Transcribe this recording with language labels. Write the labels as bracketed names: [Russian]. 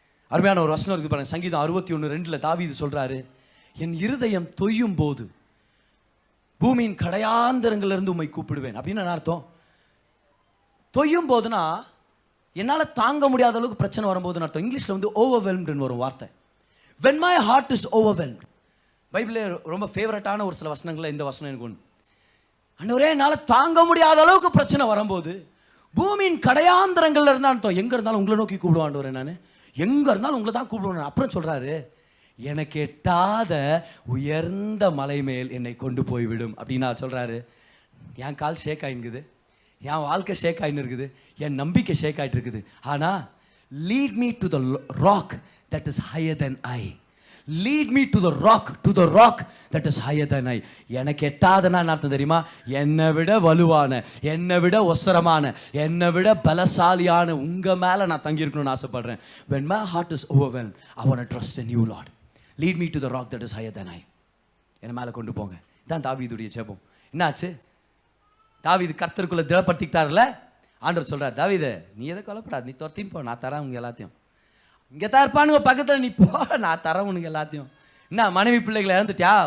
[Tamil] அருமையான ஒரு வசனம் இருக்கு பாருங்க, சங்கீதம் 61:2 தாவீது சொல்றாரு, என் இருதயம் தொய்யும் போது பூமியின் கடையாந்தரங்களிலிருந்து உம்மை கூப்பிடுவேன். அப்படின்னு என்ன அர்த்தம்? தொய்யும் போதுனா என்னால் தாங்க முடியாத அளவுக்கு பிரச்சனை வரும்போதுன்னு அர்த்தம். இங்கிலீஷில் வந்து ஓவர்வெல்ம்டுன்னு ஒரு வார்த்தை. [English] when my heart is overwhelmed. [Tamil] பைபிளில் ரொம்ப ஃபேவரட்டான ஒரு சில வசனங்களில் இந்த வசனம் எனக்கு ஒன்று. ஆண்டவரே என்னால் தாங்க முடியாத அளவுக்கு பிரச்சனை வரும்போது பூமியின் கடையாந்தரங்கள்ல இருந்தால் அர்த்தம், எங்கே இருந்தாலும் உங்களை நோக்கி கூப்பிடுவான் ஆண்டவரே, நான் எங்கே இருந்தாலும் உங்களை தான் கூப்பிடுவேன். அப்புறம் சொல்கிறாரு, எனக்கு எட்டாத உயர்ந்த மலை மேல் என்னை கொண்டு போய்விடும் அப்படின்னா சொல்கிறாரு. என் கால் ஷேக் ஆகிங்குது, என் வாழ்க்கை ஷேக் ஆகின்னு இருக்குது, என் நம்பிக்கை ஷேக் ஆகிட்டு இருக்குது. [English] ஆனால் lead me to the rock that is higher than I. Lead me to the rock that is higher than I. [Tamil] எனக்கு எட்டாதனா என்ன அர்த்தம் தெரியுமா? என்னை விட வலுவான, என்னை விட ஒசரமான, என்னை விட பலசாலியான உங்கள் மேலே நான் தங்கியிருக்கணும்னு ஆசைப்படுறேன். [English] when my heart is overwhelmed, I want to trust in you Lord. lead me to the rock that is higher than I. [Tamil] என்னை மேலே கொண்டு போங்க. இதான் தாவீதுடைய ஜெபம். என்னாச்சு? தாவீது கர்த்தருக்குள்ள திடப்படுத்திக்கிட்டார்ல, ஆண்டவர் சொல்றார், தாவீது நீ எதை கொல்லப்படாது, நீ துரத்தின்னு போ, நான் தரேன் உங்க எல்லாத்தையும். இங்கே தான் இருப்பானுங்க பக்கத்தில், நீ போ, நான் தரேன் உனக்கு எல்லாத்தையும். என்ன மனைவி பிள்ளைகளை இழந்துட்டியா?